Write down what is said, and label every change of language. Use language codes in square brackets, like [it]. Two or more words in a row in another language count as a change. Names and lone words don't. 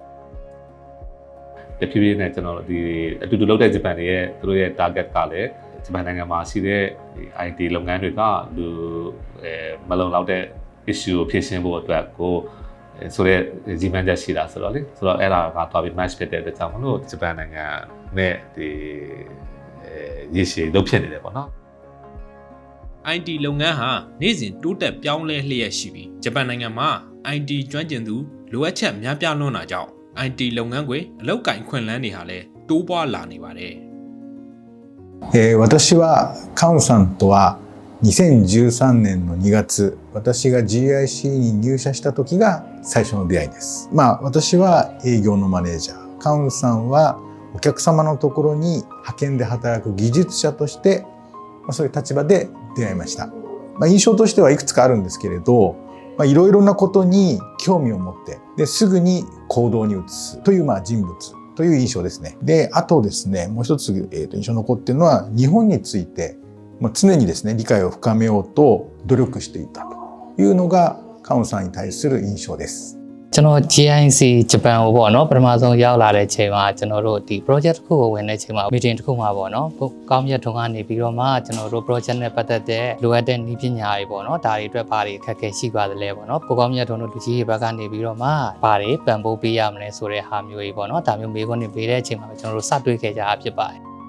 [my] တဖြည်းဖြည်းနဲ့ကျွန်တော်ဒီအတူတူလုပ်တဲ့ဂျပန်တွေရဲ့သူတို့ရဲ့ target ကလည်းဂျပန်နိုင်ငံမှာရှိတဲ့ IT လုပ်ငန်းတွေကလူမလုံလောက်တဲ့ issue ကိုဖြေရှင်းဖို့အတွက်ကိုဆိုတဲ့ဂျီမန်ချက်ရှိတာဆိုတော့လေဆိုတော့အဲ့ဒါကသွားပြီး match ဖြစ်တဲ့အတွက်ကြောင့်မလို့ဂျပန်နိုင်ငံနဲ့ဒီရည်ရှည်လုပ်ဖြစ်နေတယ်ပေါ့နော် IT လုပ်ငန်းဟာနေ့စဉ်တိုးတက်ပြောင်းလဲလျက်ရှိပြီးဂျပန်နိုင်ငံမှာ IT ကျွမ်းကျင်သူလိုအပ်ချက်များပြားလွန်းတာကြောင့် IT လုပ်ငန်းခွင်အလုပ်ကိုင်ခွင့်လန်းတွေဟာလည်းတိုးပွားလာနေပါတယ် [ja] 私はカウンさんとは2013年の2月私が GIC に入社した時が最初の出会いです私は営業のマネージャーカウンさんはお客様のところに派遣で働く技術者としてそういう立場で出会いました印象としてはいくつかあるんですけれどいろいろなことに興味を持ってですぐに行動に移すという人物という印象ですね。で、あとですね、もう一つ、印象に残っているのは日本について常にですね理解を深めようと努力していたというのがカウンさんに対する印象です。 [my] ကျွန်တော် GIC ဂျပန်ကိုပေါ့နော်ပထမဆုံးရောက်လာတဲ့ချိန်မှာကျွန်တော်တို့ဒီ project တစ်ခုကိုဝင်တဲ့ချိန်မှာ meeting တစ်ခုမှာပေါ့နော်ကောင်းမြတ်ထွန်းကနေပြီးတော့မှကျွန်တော်တို့ project နဲ့ပတ်သက်တဲ့လိုအပ်တဲ့နည်းပညာတွေပေါ့နော်ဒါတွေအတွက်ဘာတွေအခက်အခဲရှိပါသလဲပေါ့နော်ကိုကောင်းမြတ်ထွန်းတို့လူကြီးတွေဘက်ကနေပြီးတော့မှဘာတွေပံ့ပိုးပေးရမလဲဆိုတဲ့ဟာမျိုးကြီးပေါ့နော်ဒါမျိုးမေးခွန်းတွေပေးတဲ့အချိန်မှာကျွန်တော်တို့စတွေ့ခဲ့ကြတာဖြစ်ပါတယ်